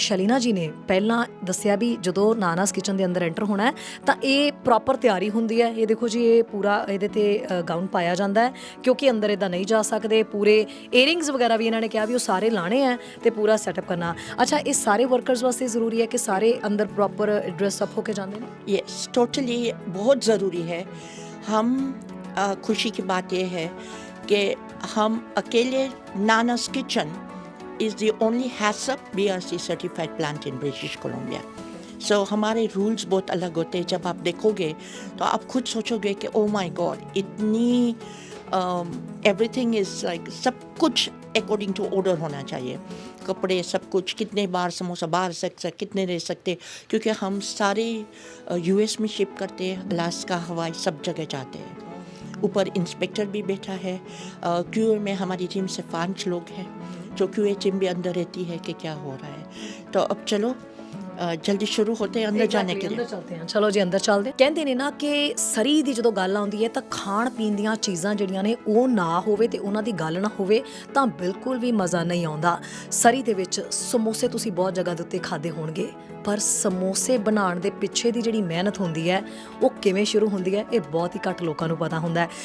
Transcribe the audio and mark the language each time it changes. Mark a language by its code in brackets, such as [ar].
[pa] ਸ਼ਲੀਨਾ ਜੀ ਨੇ ਪਹਿਲਾਂ ਦੱਸਿਆ ਵੀ ਜਦੋਂ ਨਾਨਾਸ ਕਿਚਨ ਦੇ ਅੰਦਰ ਐਂਟਰ ਹੋਣਾ ਹੈ ਤਾਂ ਇਹ ਪ੍ਰੋਪਰ ਤਿਆਰੀ ਹੁੰਦੀ ਹੈ। ਇਹ ਦੇਖੋ ਜੀ ਇਹ ਪੂਰਾ ਇਹਦੇ ਤੇ ਗਾਊਨ ਪਾਇਆ ਜਾਂਦਾ ਹੈ ਕਿਉਂਕਿ ਅੰਦਰ ਇਦਾਂ ਨਹੀਂ ਜਾ ਸਕਦੇ। ਪੂਰੇ ਏਅਰਿੰਗਸ ਵਗੈਰਾ ਵੀ ਇਹਨਾਂ ਨੇ ਕਿਹਾ ਵੀ ਉਹ ਸਾਰੇ ਲਾਣੇ ਆ ਤੇ ਪੂਰਾ ਸੈਟਅਪ ਕਰਨਾ। ਅੱਛਾ, ਇਹ ਸਾਰੇ ਵਰਕਰਸ ਵਾਸਤੇ ਜ਼ਰੂਰੀ ਹੈ ਕਿ ਸਾਰੇ ਅੰਦਰ [hi] प्रॉपर ड्रेस अप होके जाते हैं? यस, टोटली बहुत ज़रूरी है। हम खुशी की बात यह है कि हम अकेले नानास kitchen [en] Is the only HACCP BRC certified plant in British Columbia. [hi] सो हमारे रूल्स बहुत अलग होते हैं। जब आप देखोगे तो आप खुद सोचोगे कि [en] oh my God, [hi] इतनी एवरीथिंग इज़ लाइक सब कुछ अकॉर्डिंग टू ऑर्डर होना चाहिए। कपड़े सब कुछ, कितने बार समोसा बाहर कितने रह सकते, क्योंकि हम सारे US में शिप करते हैं, अलास्का, हवाई सब जगह जाते हैं। ऊपर इंस्पेक्टर भी बैठा है। QA में हमारी टीम से 5 लोग हैं, जो QA टीम भी अंदर रहती है कि क्या हो रहा है। तो अब चलो जल्दी शुरू होते हैं अंदर जाने के लिए। [pa] ਅੰਦਰ ਚਲਦੇ ਹਾਂ। ਚਲੋ ਜੀ ਅੰਦਰ ਚੱਲਦੇ। ਕਹਿੰਦੇ ਨੇ ਨਾ ਕਿ ਸਰੀ ਦੀ ਜਦੋਂ ਗੱਲ ਆਉਂਦੀ ਹੈ ਤਾਂ ਖਾਣ ਪੀਣ ਦੀਆਂ ਚੀਜ਼ਾਂ ਜਿਹੜੀਆਂ ਨੇ ਉਹ ਨਾ ਹੋਵੇ ਤੇ ਉਹਨਾਂ ਦੀ ਗੱਲ ਨਾ ਹੋਵੇ ਤਾਂ ਬਿਲਕੁਲ ਵੀ ਮਜ਼ਾ ਨਹੀਂ ਆਉਂਦਾ। ਸਰੀ ਦੇ ਵਿੱਚ ਸਮੋਸੇ ਤੁਸੀਂ ਬਹੁਤ ਜਗ੍ਹਾ ਦੇ ਉੱਤੇ ਖਾਦੇ ਹੋਣਗੇ, ਪਰ ਸਮੋਸੇ ਬਣਾਉਣ ਦੇ ਪਿੱਛੇ ਦੀ ਜਿਹੜੀ ਮਿਹਨਤ ਹੁੰਦੀ ਹੈ ਉਹ ਕਿਵੇਂ ਸ਼ੁਰੂ ਹੁੰਦੀ ਹੈ ਇਹ ਬਹੁਤ ਹੀ ਘੱਟ ਲੋਕਾਂ ਨੂੰ ਪਤਾ ਹੁੰਦਾ ਹੈ।